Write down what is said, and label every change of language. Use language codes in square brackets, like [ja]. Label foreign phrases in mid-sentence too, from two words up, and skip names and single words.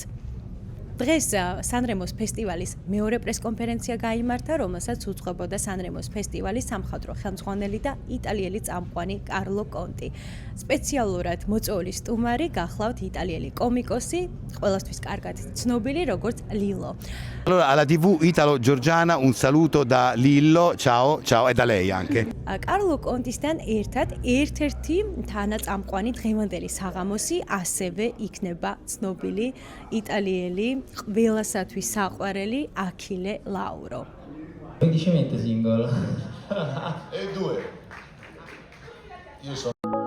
[ka] დღეს სანრემოს ფესტივალის მეორე პრესკონფერენცია გაიმართა, რომელსაც უძღვებოდა სანრემოს ფესტივალის სამხატვრო ხელმძღვანელი და იტალიელი წამყვანი კარლო კონტი. სპეციალურად მოწვეული სტუმარი გახლავთ იტალიელი კომიკოსი, ყველასთვის კარგად ცნობილი როგორც ლილო. [it] Allora, alla TV italo-georgiana un saluto da Lillo, ciao, ciao, e da lei anche. [ka] კარლო კონტისთან ერთად ერთ-ერთი თანაწამყვანი დღევანდელი საღამოსი ასევე იქნება ცნობილი იტალიელი ყველასათვის საყვარელი აქილე ლაურო. [it] Quindi ci mette singolo. E due. Io sono